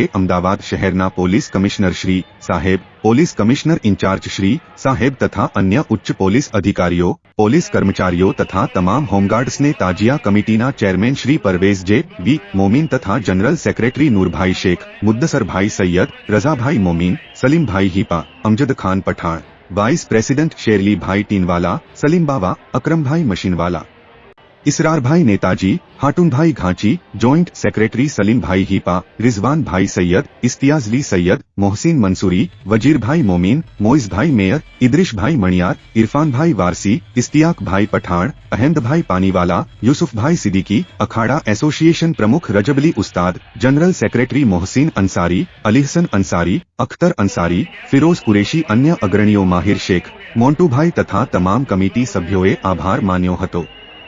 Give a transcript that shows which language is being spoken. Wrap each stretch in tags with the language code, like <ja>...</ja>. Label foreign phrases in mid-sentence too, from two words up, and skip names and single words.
<gu>અમદાવાદ શહેરના પોલીસ કમિશનર શ્રી સાહેબ, પોલીસ કમિશનર ઇન્ચાર્જ શ્રી સાહેબ તથા અન્ય ઉચ્ચ પોલીસ અધિકારીઓ, પોલીસ કર્મચારીઓ તથા તમામ હોમગાર્ડ્સને તાજિયા કમિટીના ચેરમેન શ્રી પરવેઝ જે વી મોમીન તથા જનરલ સેક્રેટરી નૂરભાઈ શેખ, મુદ્દસરભાઈ સૈયદ, રઝાભાઈ મોમીન, સલીમભાઈ હીપા, અમજદ ખાન પઠાણ, વાઇસ પ્રેસિડેન્ટ શેરલીભાઈ ટીનવાલા, સલીમબાવા, અકરમભાઈ મશીનવાલા, ઇસરારભાઈ નેતાજી, હાટૂનભાઈ ઘાંચી,</gu> <en>joint secretary</en> <gu>સલીમભાઈ હીપા, રિઝવાનભાઈ સૈયદ, ઇસ્તિયાજલી સૈયદ, મોહસિન મન્સૂરી, વજીરભાઈ મોમીન, મોઇજભાઈ મેયર, ઇદ્રિશભાઈ મણિયાર, ઇરફાનભાઈ વારસી, ઇસ્તિયાકભાઈ પઠાણ, અહમદભાઈ પાનીવાલા, યૂસુફભાઈ સિદ્દીકી, અખાડા એસોસિએશન પ્રમુખ રજબલી ઉસ્તાદ,</gu> <en>general secretary</en> <gu>મોહસિન અંસારી, અલીહસન અંસારી, અખ્તર અંસારી, ફિરોઝ કુરેશી, અન્ય અગ્રણીઓ માહિર શેખ, મોન્ટૂભાઈ તથા તમામ કમિટી સભ્યોએ આભાર માન્યો હતો।</gu>